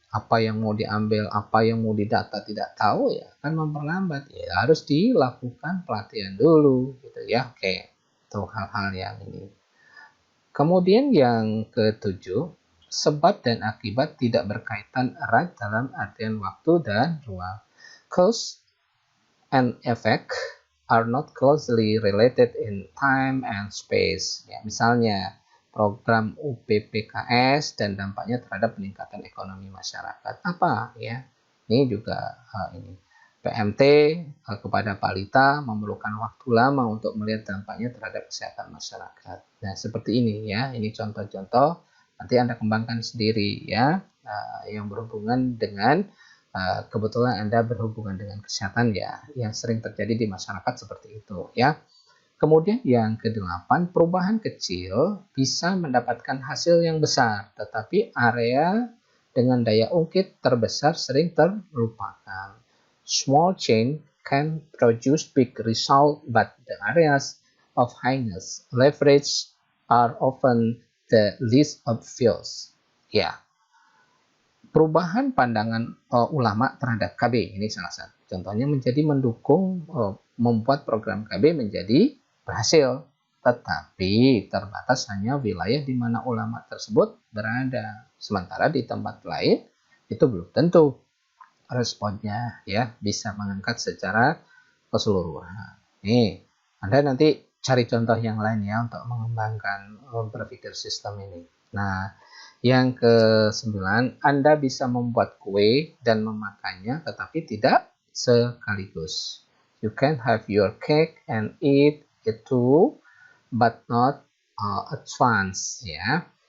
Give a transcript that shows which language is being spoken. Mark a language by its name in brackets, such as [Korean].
[Indonesian] apa yang mau diambil, apa yang mau didata tidak tahu, ya kan memperlambat. Ya harus dilakukan pelatihan dulu gitu ya. Oke, itu hal-hal yang ini. Kemudian yang ketujuh, sebab dan akibat tidak berkaitan erat dalam artian waktu dan ruang. [English] Cause and effect are not closely related in time and space. [Indonesian] Ya, misalnya program UPPKS dan dampaknya terhadap peningkatan ekonomi masyarakat. Apa ya? Ini juga ini PMT kepada balita memerlukan waktu lama untuk melihat dampaknya terhadap kesehatan masyarakat. Nah, seperti ini ya. Ini contoh-contoh. Nanti Anda kembangkan sendiri ya, yang berhubungan dengan kebetulan Anda berhubungan dengan kesehatan ya, yang sering terjadi di masyarakat seperti itu ya. Kemudian yang kedelapan, perubahan kecil bisa mendapatkan hasil yang besar, tetapi area dengan daya ungkit terbesar sering terlupakan. [English] Small change can produce big result, but the areas of highness leverage are often the least obvious. [Indonesian] Ya, perubahan pandangan ulama terhadap KB ini salah satu contohnya menjadi mendukung membuat program KB menjadi berhasil, tetapi terbatas hanya wilayah di mana ulama tersebut berada, sementara di tempat lain itu belum tentu responnya ya bisa mengangkat secara keseluruhan. Nih, Anda nanti cari contoh yang lain ya untuk mengembangkan berpikir sistem ini. Nah, yang ke-9, Anda bisa membuat kue dan memakannya tetapi tidak sekaligus. [English] You can have your cake and eat it too, but not at once [Indonesian] ya.